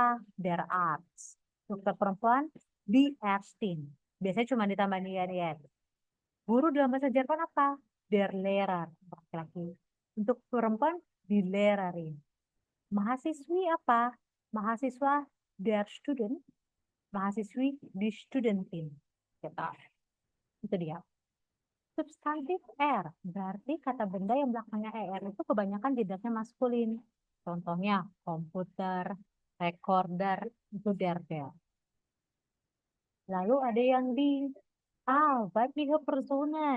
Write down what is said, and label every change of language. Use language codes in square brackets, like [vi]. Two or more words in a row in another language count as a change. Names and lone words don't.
[de] Der Arzt. [id] Dokter perempuan [de] die Ärztin. [id] Biasanya cuma ditambahin IN. Guru dalam bahasa Jerman apa? [de] Der Lehrer. [id] Laki-laki. Untuk perempuan [de] die Lehrerin. [id] Mahasiswi apa? Mahasiswa [de] der Student. [id] Mahasiswi [de] die Studentin. [id] Gitu. Itu dia. Substantif R, berarti kata benda yang belakangnya ER itu kebanyakan gendernya maskulin. Contohnya komputer, recorder, itu der. Lalu ada yang di [de] weibliche Personen.